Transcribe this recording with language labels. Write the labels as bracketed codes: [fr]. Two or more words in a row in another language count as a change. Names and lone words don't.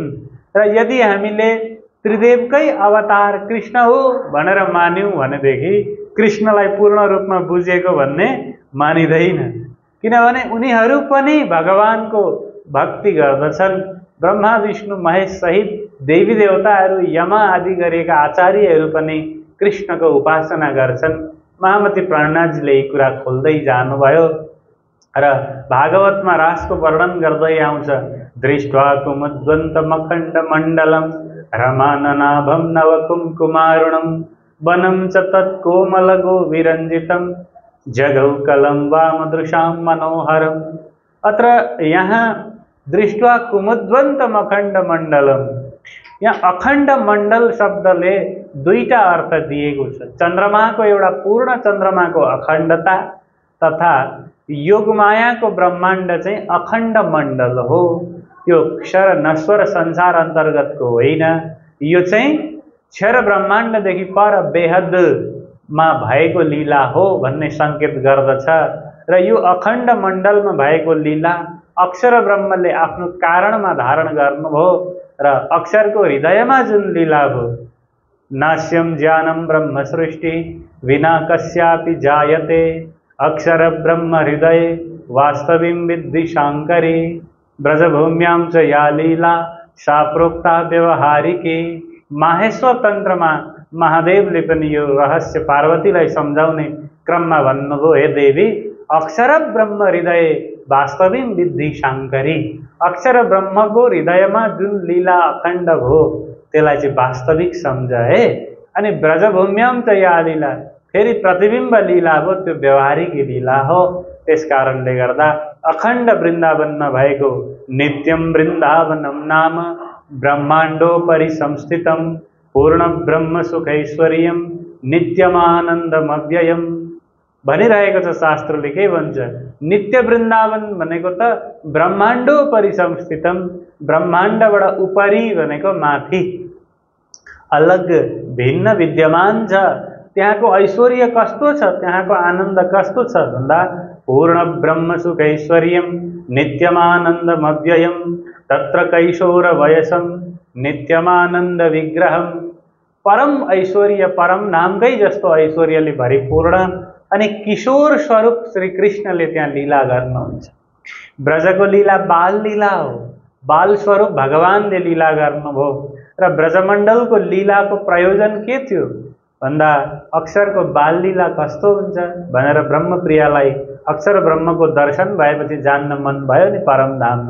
[ne] र यदि हामीले त्रिदेवकै अवतार कृष्ण हो भनेर मान्यौँ भनेदेखि कृष्णलाई पूर्ण रूपमा बुझेको भन्ने मानिँदैन, किनभने उनीहरू पनि भगवानको भक्ति गर्दछन्। ब्रह्मा विष्णु महेश सहित देवी देवताहरू, यमा आदि गरेका आचार्यहरू पनि कृष्णको उपासना गर्छन्। महामती प्राणनाथजीले यी कुरा खोल्दै जानुभयो र भागवतमा रासको वर्णन गर्दै आउँछ। [sa] दृष्ट्वा कुमुद्वन्तमखण्ड मण्डलम रमाननाभं नवकुङ्कुमारुणं वनं च तत्कोमलगो विरञ्जितं जगौकलं वामदृशां मनोहरम्। [ne] अत्र यहाँ [sa] दृष्ट्वा कुमुद्वन्तम अखण्ड मण्डलम, [ne] यहाँ अखण्ड मण्डल शब्दले दुईटा अर्थ दिएको छ। चन्द्रमाको एउटा पूर्ण चन्द्रमाको अखण्डता तथा योगमायाको ब्रह्माण्ड चाहिँ अखण्ड मण्डल हो। यो क्षर नश्वर संसार अन्तर्गतको होइन, यो चाहिँ क्षर ब्रह्माण्डदेखि पर बेहदमा भएको लीला हो भन्ने सङ्केत गर्दछ। र यो अखण्ड मण्डलमा भएको लीला अक्षर ब्रह्मले आफ्नो कारणमा धारण गर्नुभयो र अक्षरको हृदयमा जुन लीला भयो, [sa] नास्यं ज्ञानं ब्रह्म सृष्टि विना कस्यापि जायते अक्षर ब्रह्म हृदय वास्तवीं विद्धि शाङ्करी ब्रजभूम्यां च या लीला सा प्रोक्ता व्यवहारिकी। [ne] माहेश्वर तन्त्रमा महादेवले पनि यो रहस्य पार्वतीलाई सम्झाउने क्रममा भन्नुभयो, [sa] हे देवी अक्षर ब्रह्म हृदय वास्तविक विद्धि शाङ्करी। [ne] अक्षर ब्रह्मको हृदयमा जुन लीला अखण्ड भयो त्यसलाई चाहिँ वास्तविक सम्झ है। अनि [sa] ब्रजभूम्यां च या लीला, [ne] फेरि प्रतिबिम्ब लीला हो, त्यो व्यवहारिक लीला हो। त्यस कारणले गर्दा अखण्ड वृन्दावनमा भएको [sa] नित्यं वृन्दावनं नाम ब्रह्माण्डोपरि संस्थितं पूर्ण ब्रह्म सुखैश्वर्यं नित्यमानन्दमव्ययम् [ne] भनिरहेको छ। शास्त्रले के भन्छ? नित्य वृन्दावन भनेको त [sa] ब्रह्माण्डोपरि संस्थितम, [ne] ब्रह्माण्डबाट उपरि भनेको माथि अलग भिन्न विद्यमान छ। त्यहाँको ऐश्वर्य कस्तो छ, त्यहाँको आनन्द कस्तो छ भन्दा [sa] पूर्ण ब्रह्म सुखैश्वर्यं नित्यमानन्दमव्ययम् तत्र कैशोर वयसं नित्यमानन्द विग्रहं। [ne] परम ऐश्वर्य, परम नामकै जस्तो ऐश्वर्यले भरिपूर्ण अनि किशोर स्वरूप श्री कृष्णले त्यहाँ लीला गर्नुहुन्छ। ब्रजको लीला बाल लीला हो, बाल स्वरूप भगवानले लीला गर्नुभयो। र ब्रजमण्डलको लीलाको प्रयोजन के थियो भन्दा अक्षरको बाल लीला कस्तो हुन्छ भनेर ब्रह्मप्रियालाई अक्षर ब्रह्मको दर्शन भएपछि जान्न मन भयो नि परम धाममा।